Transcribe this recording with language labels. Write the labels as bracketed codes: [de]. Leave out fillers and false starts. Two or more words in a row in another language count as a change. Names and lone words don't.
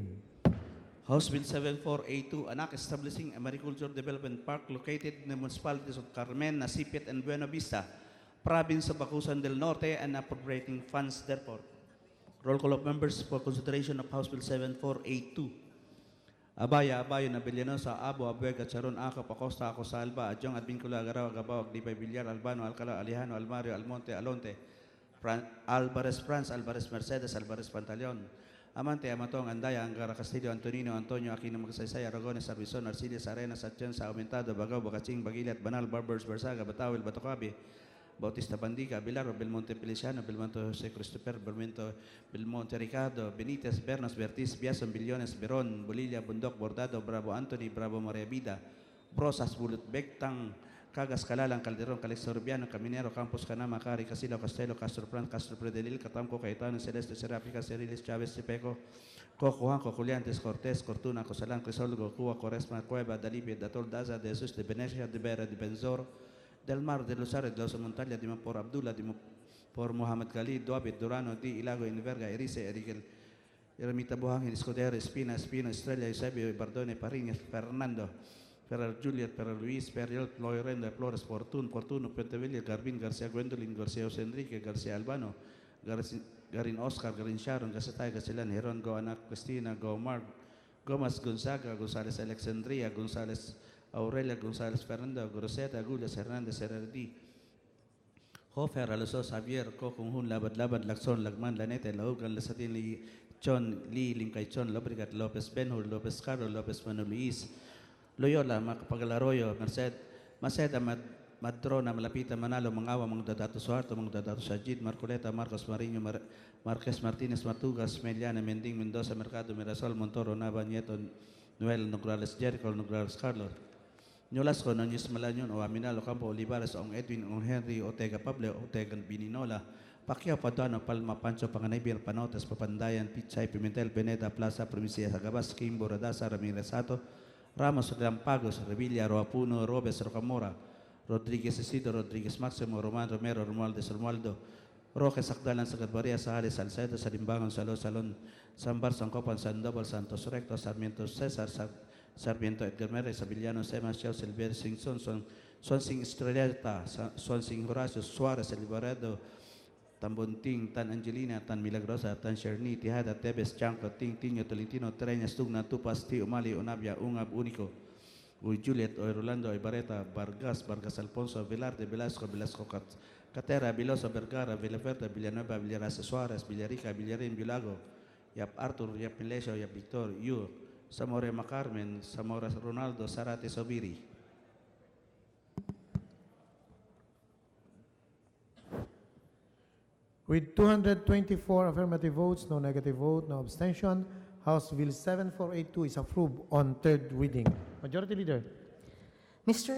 [en] House Bill 7482, an act establishing a mariculture development park located in the municipalities of Carmen, Nasipit, and Buena Vista, province of Acusan del Norte, and appropriating funds therefore. Roll call of members for consideration of House Bill 7482. Abaya, Nabilianosa, Abo, Abuega, Charon, Acap, Acosta, Acosalba, Adjong, Advincula, Agaraw, Agabao, Aglipay, Villar, Albano, Alcala, Alejano, Almario, Almonte, Alonte, Alvarez France, Alvarez Mercedes, Alvarez Pantaleon, Amante, Amatong, Andaya, Angara, Castillo, Antonino, Antonio, Aquino, Magsaysay, Aragones, Arbizon, Arcilias, Arenas, Atienza, Aumentado, Bagaw, Bacaching, Bagilat, Banal, Barbers, Barsaga, Batawil, Batocabi, Bautista Bandiga, Bilaro, Belmonte Feliciano, Belmonte Jose Christopher, Belmonte Ricardo, Benitez, Bernas, Bertiz, Biason, Billones, Beron, Bolilla, Bundok, Bordado, Bravo Anthony, Bravo Maria Vida, Brosas, Bulut, Bectang, Cagas, Calalang, Calderon, Calixto Rubiano, Caminero, Campos, Canama, Cari, Casilo, Castelo, Castro Pran, Castro Predelil, Catamco, Caetano, Celeste, Serapica, Cerilis, Chávez, Tepeco, Cojuanco, Juliantes, Cortés, Cortuna, Cosalán, Crisolgo, Cuba, Coresma, Cueva, Dalibia, Datol, Daza, de Jesus, de Venecia, de Vera, de Benzor, del Mar, de Rosario, de los Montaña, de por Abdullah, de por Muhammad Khalid, Duabit, Durano, Di, Ilago, Inverga, Erice, Erigel, Ermita Buhangin, Escudero, Espina, Estrella, Eusebio, Bardone, Pariñas, Fernando, Ferrer Juliet, Ferrer Luis, Ferriol, Loirenda, Flores, Fortuno, Pentevilla, Garbin, Garcia Gwendolyn, Garcia José Enrique, Garcia Albano, Garin Oscar, Garin Sharon, Gasatay, Gachelan, Heron, Go, Ana Cristina, Go, Mark, Gomas, Gonzaga, González Alexandria, González Aurelia, González Fernando, Groseta, Agulias, Hernández, Herrera, Hofer, Alosos, Javier, Cocunjun, Labad, Laxon, Lagman, Lanete, Laugan, Lasatin, Chon, Lee, Limcaichon, Lobrigat, Lopez Benhur, Lopez Caro, Lopez Manu Luis, Loyola, Macapagalaroyo, Maceda, Madrona, Malapita, Manalo, Mangawa, Mangdadato Suarto, Mangdadato Sajid, Marcoleta, Marcos Marino, Marquez Martinez, Matugas, Meliana, Mending, Mendoza, Mercado, Mirasol, Montoro, Nava, Nieto, Noel Nograles Jericho Nograles Carlos. Nyolas ko Nanyos Malanyon o Aminalo Campo Olivares Ong Edwin Ong Henry Otega Pablo Otega Bininola Pacquiao Paduano Palma Pancho Panganibir Panotes Papandayan Pichay Pimentel Beneda Plaza Provincia Sagabas Kimbo Radasa Ramirez Sato Ramos Lampagos Revilla Roapuno Robes Rocamora Rodriguez Isidro Rodriguez Maximo Roman Romero Romualdez Romualdo Roque Sakdalan sa Gadbaria sa Halis Salcedo sa Limbangan Salon Sambar Sangkopan Sandoval Santos Recto Sarmiento Cesar Sarmiento Edgar Mere Sabiliano Semas Chao Silver Singson Swansing Estrelleta Swansing Horacio Suarez Elibaredo Tambonting Tan Angelina Tan Milagrosa Tan Sherni Tihada Tebes Chanco Ting Tiño Tolentino Treñas Tugna Tupas Ti Umali Unabia Ungab Único Uy Juliet Oy Rolando Ibareta Vargas Alfonso Velarde Velasco Catera Vilosa Vergara Villaverde Villanueva Villarasa Suarez Villarica Villarin Vilago Yap Arthur Yap Milesio Yap Victor Yu Samore Macarmen Samora Ronaldo Sarate Sobiri. With 224 affirmative votes, no negative vote, no abstention, House Bill 7482 is approved on third reading. Majority Leader. Mr.